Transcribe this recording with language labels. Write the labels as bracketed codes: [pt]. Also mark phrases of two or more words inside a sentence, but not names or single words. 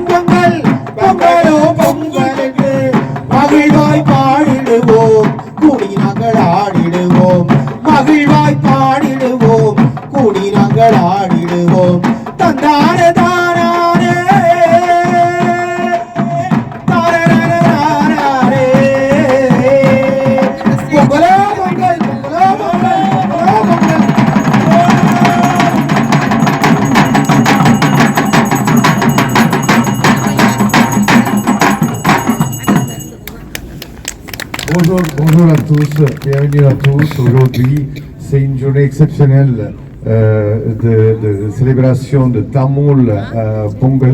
[ta] பொங்கல் பொங்கலோ பொங்கலுக்கு மகிழ்வாய் பாடிடுவோம் கூடி நாங்கள் ஆடிடுவோம் மகிழ்வாய் பாடிடுவோம் கூடி நாங்கள் ஆடிடுவோம் தந்தான தானானே தானே பொங்கலோ பொங்கல் பொங்கலோ பொங்கல் பொங்கலோ பொங்கல். [fr] Bonjour à tous, bienvenue à tous. Aujourd'hui, c'est une journée exceptionnelle de célébration de Tamil Pongal.